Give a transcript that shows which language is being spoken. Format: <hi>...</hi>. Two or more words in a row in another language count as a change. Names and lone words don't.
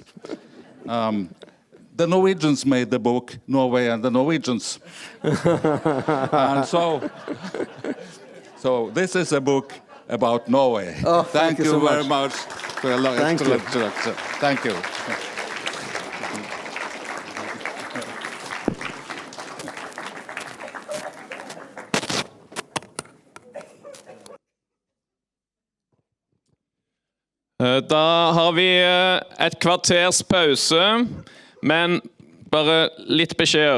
<en>The Norwegians made the book Norway and the Norwegians. And so this is a book about Norway. Oh, thank you very much for your excellent introduction. Thank you.</en> <no>Da har vi et kvarters pause, men bare litt beskjeder.</no>